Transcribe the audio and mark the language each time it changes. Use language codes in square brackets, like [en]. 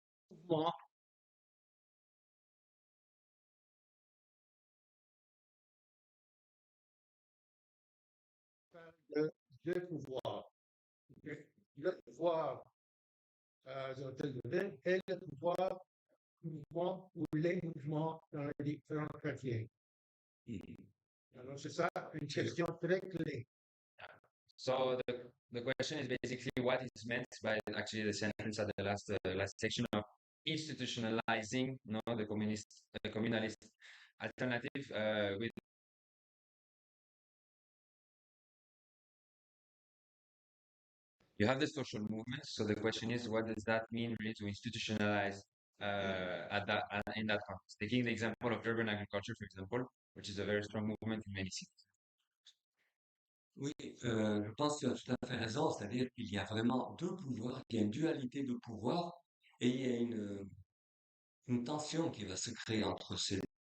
[fr] Mouvement de deux pouvoirs. Le pouvoir de l'hôtel de ville et le pouvoir mouvement ou les mouvements dans les différents quartiers. Alors, c'est ça une question très clé. [en] So the question is basically what is meant by actually the sentence at the last section of institutionalizing, no, the communalist alternative with. You have the social movement. So the question is, what does that mean really to institutionalize in that context? Taking the example of urban agriculture, for example, which is a very strong movement in many cities. [fr] Oui, je pense que tu as tout à fait raison, c'est-à-dire qu'il y a vraiment deux pouvoirs, il y a une dualité de pouvoir et il y a une tension qui va se créer entre ces deux.